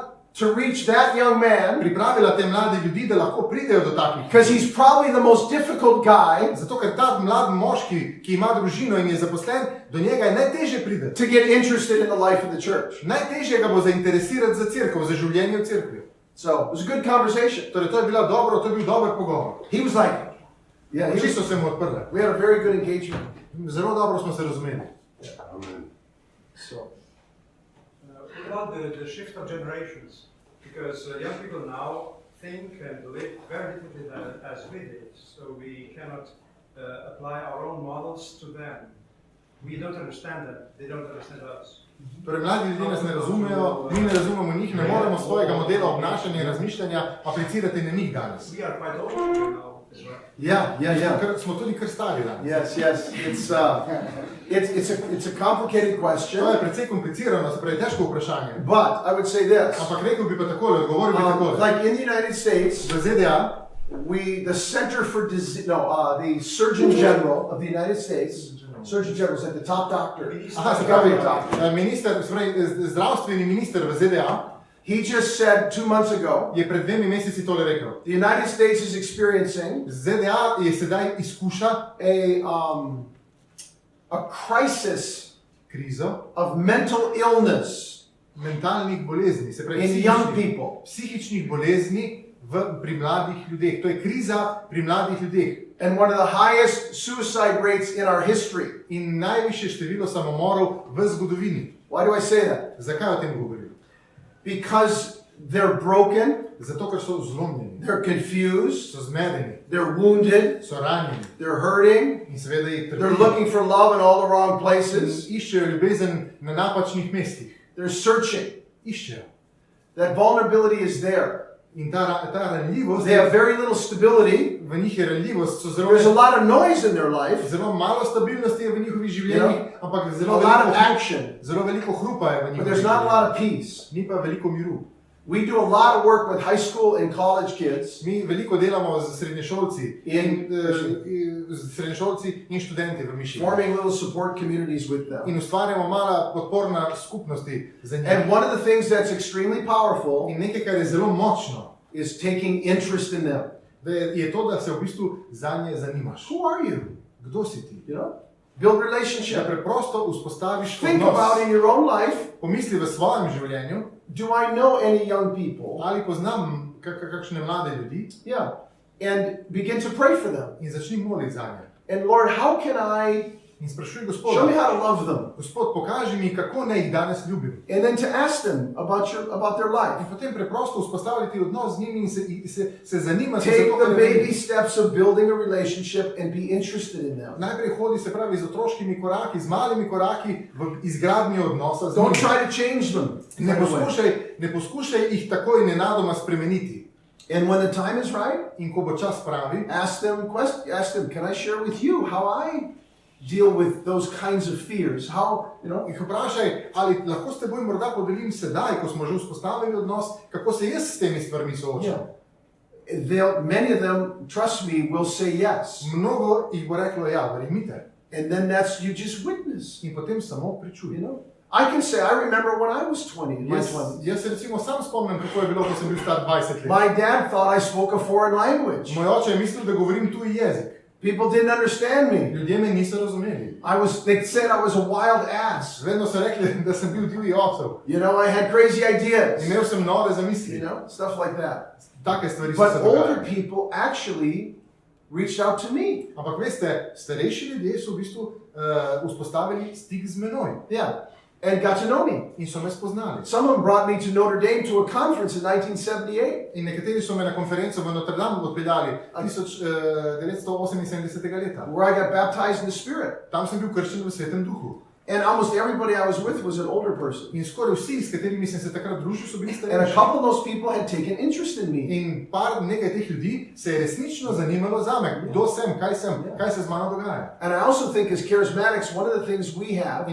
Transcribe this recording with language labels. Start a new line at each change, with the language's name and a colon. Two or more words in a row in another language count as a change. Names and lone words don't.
English: to reach that young man,
Slovenian: pripravila te mlade ljudi, da lahko pridejo do takih.
English: Because he's probably the most difficult guy.
Slovenian: Zato ker ta mlad moški, ki ima družino in je zaposlen, do njega je najtežje priti.
English: To get interested in the life of the church.
Slovenian: Najtežje ga bo zainteresirati za cerkev, za življenje v cerkvi.
English: So, it was a good conversation.
Slovenian: Torej, to je bil dober pogovor.
English: He was like, Yeah,
Slovenian: Oči so se mu odprle.
English: we had a very good engagement.
Slovenian: Zelo dobro smo se razumeli.
English: So, About the shift of generations, because young people now think and live very differently as we did, so we cannot apply our own models to them. We don't understand them, they don't understand us.
Slovenian: Torej, mladi ljudje nas ne razumejo, mi ne razumemo njih, ne moremo svojega modela obnašanja in razmišljanja aplicirati na njih danes.
English: We are quite old now as well. yeah.
Slovenian: Smo tudi kar stari danes.
English: Yes. It's a complicated question.
Slovenian: To je precej komplicirano, se pravi težko vprašanje.
English: But I would say this.
Slovenian: Ampak rekel bi pa takole, odgovoril bi takole.
English: Like in the United States,
Slovenian: V ZDA,
English: the Center for Disease, the Surgeon General of the United States, Surgeon General is like the top doctor.
Slovenian: aha, se pravi, minister, se pravi, zdravstveni minister v ZDA
English: He just said 2 months ago,
Slovenian: je pred 2 meseci tole rekel.
English: the United States is experiencing
Slovenian: ZDA je sedaj izkuša
English: a crisis
Slovenian: krizo
English: of mental illness
Slovenian: mentalnih bolezni, se pravi
English: in young people.
Slovenian: psihičnih bolezni pri mladih ljudeh. To je kriza pri mladih ljudeh.
English: And one of the highest suicide rates in our history.
Slovenian: In najvišje število samomorov v zgodovini.
English: Why do I say that?
Slovenian: Zakaj o tem govorim?
English: Because they're broken,
Slovenian: Zato, ker so zlomljeni,
English: they're confused,
Slovenian: so zmedeni,
English: they're wounded,
Slovenian: so ranjeni
English: they're hurting,
Slovenian: in seveda jih
English: they're
Slovenian: trpijo.
English: looking for love in all the wrong places,
Slovenian: Iščejo ljubezen na napačnih mestih.
English: they're searching.
Slovenian: Iščejo.
English: That vulnerability is there.
Slovenian: In ta ranljivost,
English: They have very little stability.
Slovenian: v njih je ranljivost,
English: so There's a lot of noise in their life,
Slovenian: zelo malo stabilnosti je v njihovih življenjih, ampak
English: a
Slovenian: zelo
English: lot
Slovenian: veliko,
English: of action,
Slovenian: zelo veliko hrupa je v
English: but
Slovenian: njihovih
English: there's not a lot of
Slovenian: življenjih.
English: peace.
Slovenian: Ni pa veliko miru.
English: We do a lot of work with high school and college kids
Slovenian: Mi veliko delamo z srednješolci in študenti v Mišiji.
English: forming little support communities with them.
Slovenian: In ustvarjamo mala podporna skupnosti za njih.
English: And one of the things that's extremely powerful
Slovenian: In nekaj, kar je zelo močno,
English: is taking interest in them.
Slovenian: je to, da se v bistvu zanje zanimaš.
English: Who are you?
Slovenian: Kdo si ti?
English: You know? Build
Slovenian: Da
English: relationship.
Slovenian: preprosto vzpostaviš
English: Think about
Slovenian: odnos.
English: in your own life,
Slovenian: Pomisli v svojem življenju,
English: do I know any young people?
Slovenian: ali poznam kakšne mlade ljudi
English: Yeah. And begin to pray for them.
Slovenian: in začni moliti zanje.
English: And Lord, how can I
Slovenian: In sprašuj
English: show me
Slovenian: Gospoda,
English: how to love them?
Slovenian: Gospod, pokaži mi, kako naj jih danes ljubim.
English: And then to ask them about their
Slovenian: In
English: life.
Slovenian: potem preprosto vzpostaviti odnos z njimi in se zanimati za
English: Take
Slovenian: to,
English: the
Slovenian: kar je
English: baby steps of building a relationship and be interested in them.
Slovenian: Najprej hodi, se pravi, z otroškimi koraki, z malimi koraki v izgradnji odnosa z
English: Don't
Slovenian: njimi.
English: try to change them.
Slovenian: Ne poskušaj jih takoj nenadoma spremeniti.
English: And when the time is right,
Slovenian: In ko bo čas pravi,
English: ask them, can I share with you how I deal with those kinds of fears? How,
Slovenian: jih vprašaj, ali lahko s teboj morda podelim sedaj, ko smo že vzpostavili odnos, kako se jaz s temi stvarmi soočam.
English: many of them, trust me, will say yes.
Slovenian: Mnogo jih bo reklo, ja, verjemite.
English: And then you just witness.
Slovenian: In potem samo pričuj.
English: I can say, I remember when I was 20, in my 20s.
Slovenian: Jaz se recimo sam spomnim, kako je bilo, ko sem bil star 20 let.
English: My dad thought I spoke a foreign language.
Slovenian: Moj oče je mislil, da govorim tuji jezik.
English: People didn't understand me.
Slovenian: Ljudje me niso razumeli.
English: They said I was a wild ass.
Slovenian: Vedno so rekli, da sem bil divji osel.
English: I had crazy ideas.
Slovenian: Imel sem nove zamisli.
English: Stuff like that.
Slovenian: Take stvari so
English: But
Slovenian: se
English: older
Slovenian: dogajale.
English: people actually reached out to me.
Slovenian: Ampak veste, starejši ljudje so v bistvu vzpostavili stik z menoj.
English: Yeah. And got to know me.
Slovenian: In so me spoznali.
English: Some of them brought me to Notre Dame to a conference in 1978.
Slovenian: In nekateri so me na konferenco v Notre Dame odpeljali 1978 leta.
English: Where I got baptized in the Spirit.
Slovenian: Tam sem bil krščen v Svetem Duhu.
English: And almost everybody I was with was an older person.
Slovenian: In skoraj vsi, s katerimi sem se takrat družil, so bili
English: And a
Slovenian: starejši.
English: couple of those people had taken interest in me.
Slovenian: In nekaj teh ljudi se je resnično zanimalo zame. Kdo sem, kaj se z mano dogaja.
English: And I also think as charismatics, one of the things we have